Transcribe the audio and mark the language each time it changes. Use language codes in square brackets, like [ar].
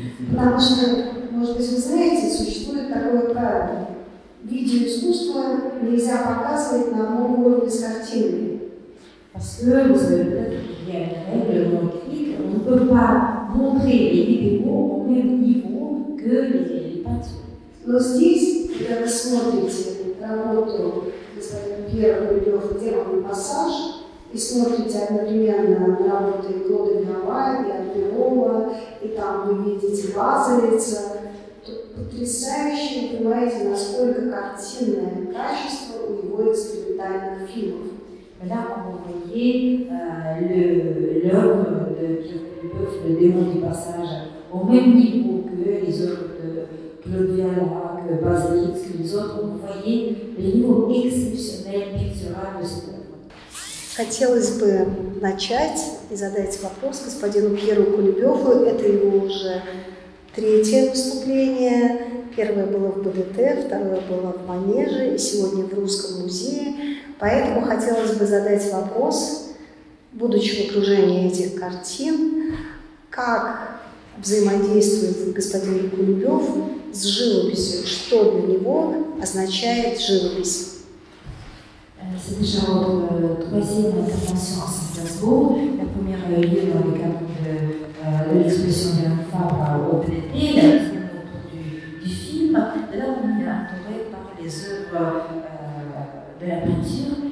[ru] Потому что, может быть, вы знаете, существует такое правило. Видеоискусство нельзя показывать на одном уровне с картиной. [fr] Parce que vous savez peut-être qu'il y a une règle non écrite, on ne peut pas montrer les vidéos au même niveau que les peintures. [ru] Но здесь, когда вы смотрите работу господина Пьера Кулебёва «Демон пассаж», и смотрите одновременно на работы Клода Леруа и Альберола, и там вы видите Лазарица, то потрясающе вы понимаете, насколько картинное качество у его экспериментальных фильмов. [fr] Là, quand vous voyez l'œuvre de Pierre Koulibeuf, le démon du passage, au même niveau que les œuvres de Claude Viala, que Baselitz, que les autres, vous voyez le niveau exceptionnel, pictural de cette œuvre. [ru] Хотелось бы начать и задать вопрос господину Пьеру Кулебёву. Это его уже третье выступление. Первое было в БДТ, второе было в Манеже и сегодня в Русском музее. Поэтому хотелось бы задать вопрос, будучи в окружении этих картин, как взаимодействует господин Кулебёв с живописью, что для него означает живопись. [fr] C'est déjà votre troisième intervention à Saint-Pétersbourg. La première a eu lieu dans le cadre de l'exposition de Fabre au PDT, la deuxième autour du film. Là, on est entouré par les œuvres de la peinture.